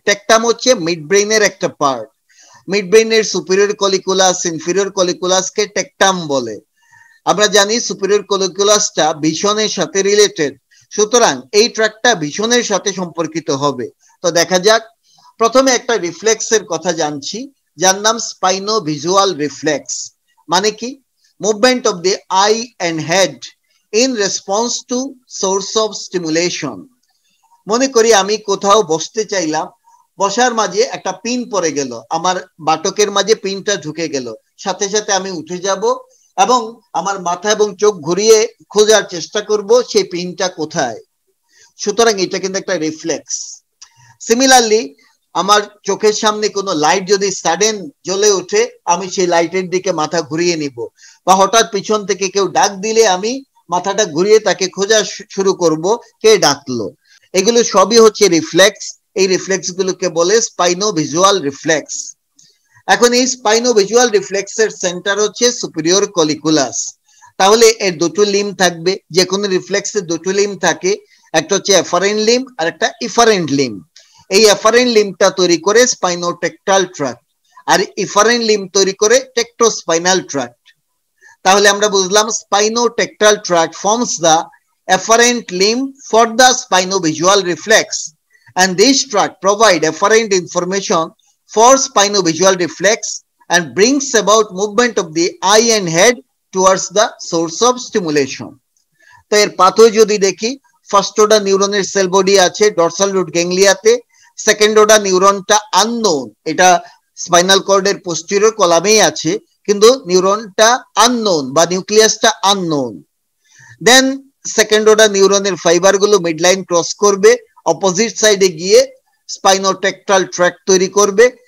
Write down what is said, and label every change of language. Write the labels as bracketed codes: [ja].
[bn] Tectum হচ্ছে mid ব্রেইনের একটা পার্ট। মিড ব্রেইনের সুপিরিয়র কলিকুলাস, ইনফিরিয়র কলিকুলাসকে টেকটাম বলে। আমরা জানি সুপিরিয়র কলিকুলাসটা ভিশনের সাথে রিলেটেড, সুতরাং এই ট্র্যাক্টটা ভিশনের সাথে সম্পর্কিত হবে। তো দেখা যাক, প্রথমে একটা রিফ্লেক্সের কথা জানছি যার নাম স্পাইনো ভিজুয়াল রিফ্লেক্স। মানে কি? [en] movement of the eye and head in response to source of stimulation. [bn] মনে করি আমি কোথাও বসতে চাইলাম, বসার মাঝে একটা পিন পড়ে গেল, আমার বাটকের মাঝে পিনটা ঢুকে গেল, সাথে সাথে আমি উঠে যাব এবং আমার মাথা এবং চোখ ঘুরিয়ে খোঁজার চেষ্টা করব সেই পিনটা কোথায়। সুতরাং এটা কিন্তু একটা রিফ্লেক্স। সিমিলারলি আমার চোখের সামনে কোনো লাইট যদি সাডেন জ্বলে ওঠে, আমি সেই লাইটের দিকে মাথা ঘুরিয়ে নিব, বা হঠাৎ পিছন থেকে কেউ ডাক দিলে আমি মাথাটা ঘুরিয়ে তাকে খোঁজা শুরু করব কে ডাকলো। এগুলো সবই হচ্ছে রিফ্লেক্স। এই রিফ্লেক্স গুলোকে বলে স্পাইনো ভিজুয়াল রিফ্লেক্স। এখন এই স্পাইনো ভিজুয়াল রিফ্লেক্স এর সেন্টার হচ্ছে সুপিরিয়র কলিকুলাস। তাহলে এর দুটো লিম্ব থাকবে, যে কোনো রিফ্লেক্সের দুটো লিম্ব থাকে, একটা হচ্ছে এফারেন্ট লিম্ব আর একটা ইফারেন্ট লিম্ব। এই এফারেন্ট লিম্বটা তৈরি করে স্পাইনোটেক্টাল ট্র্যাক্ট, আর ইফারেন্ট লিম্ব তৈরি করে টেক্টোস্পাইনাল ট্র্যাক্ট। তাহলে আমরা বুঝলাম [en] Spinotectal tract forms the efferent limb for the spinovisual reflex, and this tract provide efferent information for spinovisual reflex and brings about movement of the eye and head towards the source of stimulation. [bn] তো এর pathway যদি দেখি, first order নিউরনের sell body আছে dorsal root গ্যাংলিয়াতে, second order নিউরনটা unknown, এটা spinal কর্ডের posterior কলামেই আছে, কিন্তু নিউরনটা unknown বা নিউক্লিয়াসটা আননোন। দেন সেকেন্ড অর্ডার নিউরনের ফাইবার গুলো মিডলাইন ক্রস করবে, অপোজিট সাইডে গিয়ে স্পাইনোটেক্টাল ট্র্যাক্ট তৈরি করবে।